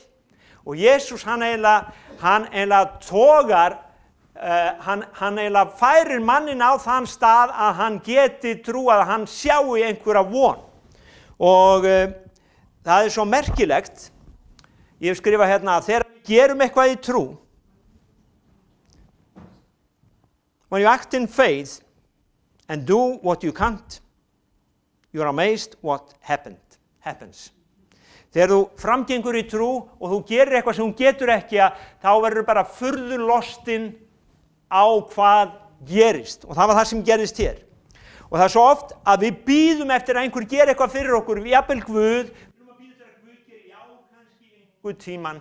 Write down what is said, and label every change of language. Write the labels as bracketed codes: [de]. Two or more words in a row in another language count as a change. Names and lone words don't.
[is] Og Jesús, hann eiginlega togar, hann eiginlega færir mannin á þann stað að hann geti trú að hann sjái einhverja von. Og það svo merkilegt, ég hef skrifað hérna að þegar við gerum eitthvað í trú, [en] when you act in faith and do what you can't, you're amazed what happens. [is] Þegar þú framgengur í trú og þú gerir eitthvað sem þú getur ekki, þá verður bara furðu lostinn á hvað gerist. Og það var það sem gerist hér. Og það svo oft að við bíðum eftir að einhver geri eitthvað fyrir okkur, við jafnvel Guð, tíman.